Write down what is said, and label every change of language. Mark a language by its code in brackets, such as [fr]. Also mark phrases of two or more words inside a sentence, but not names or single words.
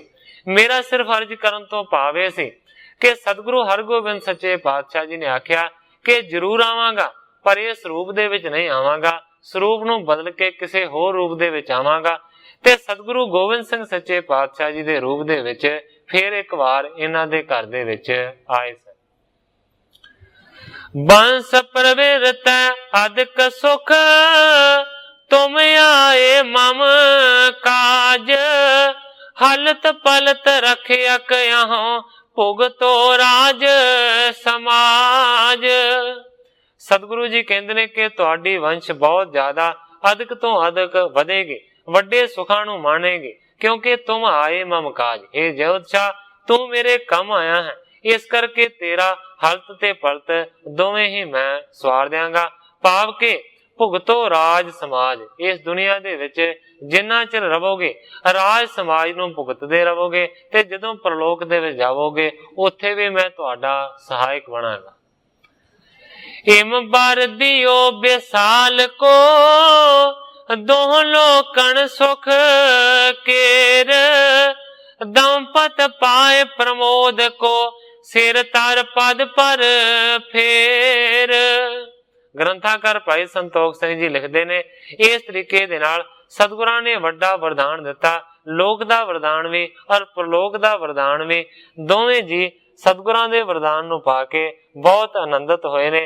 [pa] ਮੇਰਾ ਸਿਰਫ਼ ਅਰਜ਼ ਕਰਨ ਤੋਂ ਭਾਵ ਇਹ ਸੀ ਕਿ ਸਤਿਗੁਰੂ ਹਰਗੋਬਿੰਦ ਸੱਚੇ ਪਾਤਸ਼ਾਹ ਜੀ ਨੇ ਆਖਿਆ ਕਿ ਜ਼ਰੂਰ ਆਵਾਂਗਾ, ਪਰ ਇਸ ਰੂਪ ਦੇ ਵਿੱਚ ਨਹੀਂ ਆਵਾਂਗਾ, ਸਰੂਪ ਨੂੰ ਬਦਲ ਕੇ ਕਿਸੇ ਹੋਰ ਰੂਪ ਦੇ ਵਿੱਚ ਆਵਾਂਗਾ। ਤੇ ਸਤਿਗੁਰੂ ਗੋਬਿੰਦ ਸਿੰਘ ਸੱਚੇ ਪਾਤਸ਼ਾਹ ਜੀ ਦੇ ਰੂਪ ਦੇ ਵਿੱਚ ਫਿਰ ਇੱਕ ਬਾਰ ਇਨ੍ਹਾਂ ਦੇ ਘਰ ਦੇ ਵਿੱਚ ਆਏ ਸਨ। [bra] बंस प्रवृत अधिक सुख, तुम आए मम काज, हलत पलत रखियक यहाँ भुगतो राज समाज। [pa] ਸਤਿਗੁਰੂ ਜੀ ਕਹਿੰਦੇ ਨੇ ਕਿ ਤੁਹਾਡੀ ਵੰਸ਼ ਬਹੁਤ ਜ਼ਿਆਦਾ ਅਧਿਕ ਤੋਂ ਅਧਿਕ ਵਧੇਗੀ, ਵੱਡੇ ਸੁੱਖਾਂ ਨੂੰ ਮਾਣੇਗੀ, ਕਿਉਂਕਿ [bra] तुम आए मम काज। [pa] ਹੇ ਜੋਤਸ਼ਾਹ, ਤੂੰ ਮੇਰੇ ਕੰਮ ਆਇਆ ਹੈ, ਇਸ ਕਰਕੇ ਤੇਰਾ ਹਲਤ ਤੇ ਪਲਤ ਦੋਵੇਂ ਹੀ ਮੈਂ ਸਵਾਰ ਦਿਆਂਗਾ। ਭਾਵ ਕੇ [bra] भुगतो राज समाज, [pa] ਇਸ ਦੁਨੀਆ ਦੇ ਵਿੱਚ ਜਿੰਨਾ ਚਿਰ ਰਹੋਗੇ ਰਾਜ ਸਮਾਜ ਨੂੰ ਭੁਗਤਦੇ ਰਹੋਗੇ, ਤੇ ਜਦੋਂ ਪਰਲੋਕ ਦੇ ਵਿੱਚ ਜਾਵੋਗੇ ਉੱਥੇ ਭੀ ਮੈਂ ਤੁਹਾਡਾ ਸਹਾਇਕ ਬਣਾਂਗਾ। [bra] इम बर दियो बेसाल को, दोह लोकन सुख केर, दंपत पाए प्रमोद को सिर तर पद पर फेर। [pa] ਗ੍ਰੰਥਾਕਾਰ ਭਾਈ ਸੰਤੋਖ ਸਿੰਘ ਜੀ ਲਿਖਦੇ ਨੇ, ਇਸ ਤਰੀਕੇ ਦੇ ਨਾਲ ਸਤਿਗੁਰਾਂ ਨੇ ਵੱਡਾ ਵਰਦਾਨ ਦਿੱਤਾ, ਲੋਕ ਦਾ ਵਰਦਾਨ ਵੀ ਔਰ ਪ੍ਰਲੋਕ ਦਾ ਵਰਦਾਨ ਵੀ। ਦੋਵੇਂ ਜੀ ਸਤਿਗੁਰਾਂ ਦੇ ਵਰਦਾਨ ਨੂੰ ਪਾ ਕੇ ਬਹੁਤ ਆਨੰਦਿਤ ਹੋਏ ਨੇ।